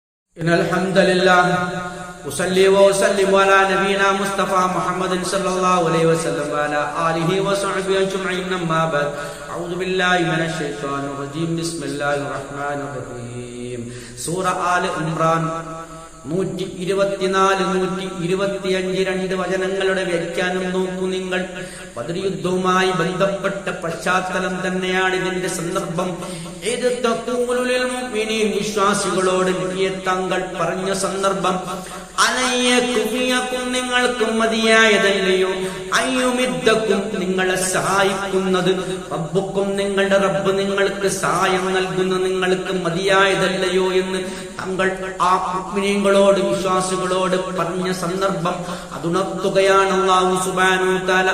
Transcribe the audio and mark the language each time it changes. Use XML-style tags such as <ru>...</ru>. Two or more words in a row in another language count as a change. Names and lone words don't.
<ar>إن الحمد لله أصلي وأسلم على نبينا مصطفى محمد صلى الله عليه وسلم وعلى آله وصحبه أجمعين أما بعد أعوذ بالله من الشيطان الرجيم بسم الله الرحمن الرحيم</ar> <ml>സൂറ ആൽ ഇംറാൻ 124 125 രണ്ട് വചനങ്ങളുടെ വ്യാഖ്യാനം നോക്കൂ നിങ്ങൾ. ബദർ യുദ്ധവുമായി ബന്ധപ്പെട്ട പശ്ചാത്തലം തന്നെയാണ് ഇതിന്റെ സന്ദർഭം. ഇത്</ml> <ar>تقول للمؤمنين</ar> <ml>വിശ്വാസികളോട് തങ്ങൾ പറഞ്ഞ സന്ദർഭം, അലയ്യകും നിങ്ങൾക്ക് മതിയായതല്ലയോ, അയ്യുമിദ്ദക്കും നിങ്ങളെ സഹായിക്കുന്നത്, റബ്ബുക്കും നിങ്ങളുടെ റബ്ബ് നിങ്ങൾക്ക് സഹായം നൽകുന്ന നിങ്ങൾക്ക് മതിയായതല്ലയോ എന്ന് തങ്ങൾ ആ മുഅ്മിനീങ്ങളോട് വിശ്വാസികളോട് പറഞ്ഞ സന്ദർഭം അതുണർത്തുകയാണ്</ml> <ar>الله سبحانه و تعالى.</ar>